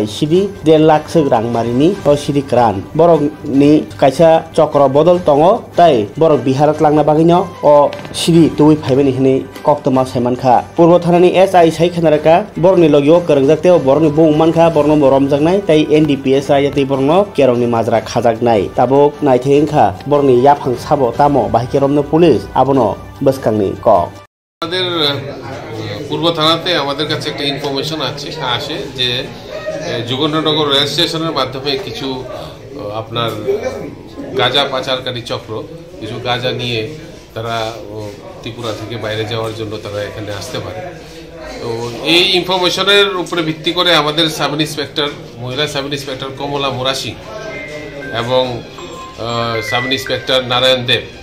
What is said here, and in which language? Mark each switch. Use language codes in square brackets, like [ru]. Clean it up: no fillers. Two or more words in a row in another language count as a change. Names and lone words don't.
[trp] sidi 1.5 lakh sek rang marini o sidi kran borok ni kaisa chokro bodol tongo tai borok biharat langna bagino o sidi tui phaibani hini koktoma saimankha purbo thanani SI sai khanaraka borni logiwo kereng teo borni bung mankha borno romjaknai tai NDPS ayati borno kerongni majra khajaknai tabuk naithengkha borni yaphang sabo tamo bahkeromno পুলিশ abono বসকাংনি ক [bn] আমাদের পূর্ব থানাতে আমাদের কাছে একটা ইনফরমেশন আসে যে যোগেন্দ্রনগর রেল স্টেশনের মাধ্যমে কিছু আপনার গাঁজা পাচারকারী চক্র কিছু গাঁজা নিয়ে তারা ত্রিপুরা থেকে বাইরে যাওয়ার জন্য তারা এখানে আসতে পারে তো এই ইনফরমেশনের উপরে ভিত্তি করে আমাদের [en] sub inspector [bn] মহিলা [en] sub inspector [bn] কমলা মোরা সিং এবং [en] sub inspector [bn] নারায়ণ দেব